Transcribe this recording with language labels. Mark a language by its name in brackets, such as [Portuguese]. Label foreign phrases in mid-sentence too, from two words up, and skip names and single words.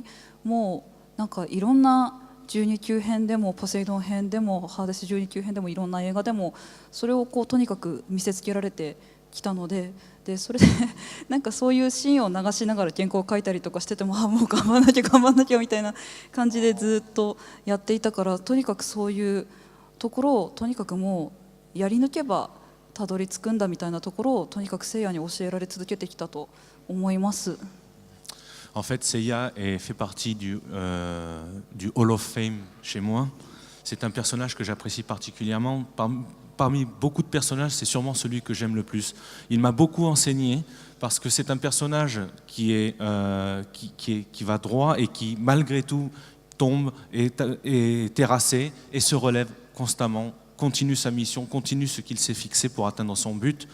[Japanese] もうなんかいろんな12級編でもポセイドン編でもハーデス12級編でもいろんな映画でもそれをこうとにかく見せつけられてきたので、それでなんかそういうシーンを流しながら原稿を書いたりとかしてても、もう頑張んなきゃみたいな感じでずっとやっていたから、とにかくそういうところをとにかくもうやり抜けばたどり着くんだみたいなところをとにかくせいやに教えられ続けてきたと思います。 [French] En fait, Seiya fait partie du [English] Hall of Fame [French] chez moi. C'est un personnage que j'apprécie particulièrement. Parmi beaucoup de personnages, c'est sûrement celui que j'aime le plus. Il m'a beaucoup enseigné parce que c'est un personnage qui va droit et qui, malgré tout, tombe, est terrassé et se relève constamment, continue sa mission, continue ce qu'il s'est fixé pour atteindre son but.